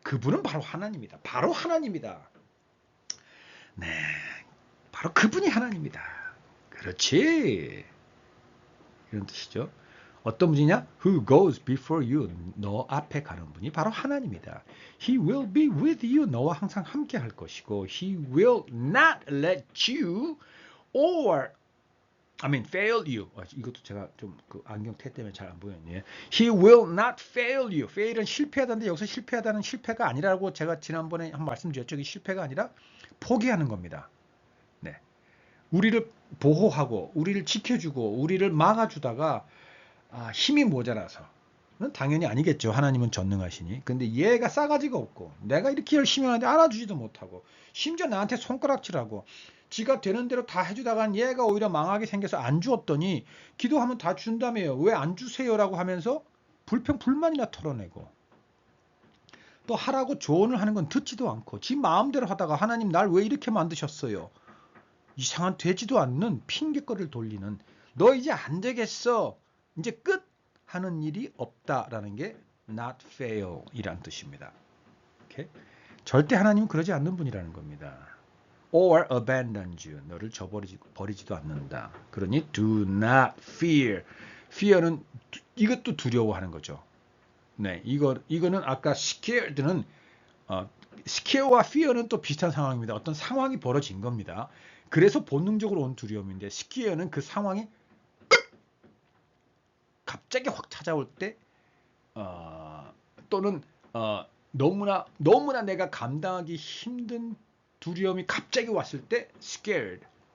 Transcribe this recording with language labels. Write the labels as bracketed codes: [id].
[ko] 그분은 바로 하나님이다. 바로 하나님이다. 네. 바로 그분이 하나님이다. 그렇지. 이런 뜻이죠. 어떤 분이냐? [en] Who goes before you. [ko] 너 앞에 가는 분이 바로 하나님이다. [en] He will be with you. [ko] 너와 항상 함께 할 것이고 [en] He will not let you or fail you. [ko] 이것도 제가 좀 그 안경 테 때문에 잘 안 보였네요. [en] He will not fail you. [ko] fail은 실패하다는데 여기서 실패하다는 실패가 아니라고 제가 지난번에 한 말씀드렸죠. 이게 실패가 아니라 포기하는 겁니다. 네. 우리를 보호하고 우리를 지켜주고 우리를 막아주다가 힘이 모자라서 당연히 아니겠죠. 하나님은 전능하시니. 근데 얘가 싸가지가 없고 내가 이렇게 열심히 하는데 알아주지도 못하고 심지어 나한테 손가락질하고 지가 되는 대로 다 해주다간 얘가 오히려 망하게 생겨서 안 주었더니 기도하면 다 준다며요. 왜 안 주세요라고 하면서 불평불만이나 털어내고 또 하라고 조언을 하는 건 듣지도 않고 지 마음대로 하다가 하나님 날 왜 이렇게 만드셨어요. 이상한 되지도 않는 핑계거리를 돌리는 너 이제 안 되겠어. 이제 끝 하는 일이 없다라는 게 not fail 이란 뜻입니다. 오케이? 절대 하나님은 그러지 않는 분이라는 겁니다. [en] or abandon you. [ko] 너를 버리지도 않는다. 그러니 [en] do not fear. [ko] fear는 이것도 두려워하는 거죠. 네, 이거는 아까 scared는 scare와 fear는 또 비슷한 상황입니다. 어떤 상황이 벌어진 겁니다. 그래서 본능적으로 온 두려움인데 scare는 그 상황이 갑자기 확 찾아올 때 또는 너무나 내가 감당하기 힘든 두려움이 갑자기 왔을 때 scared.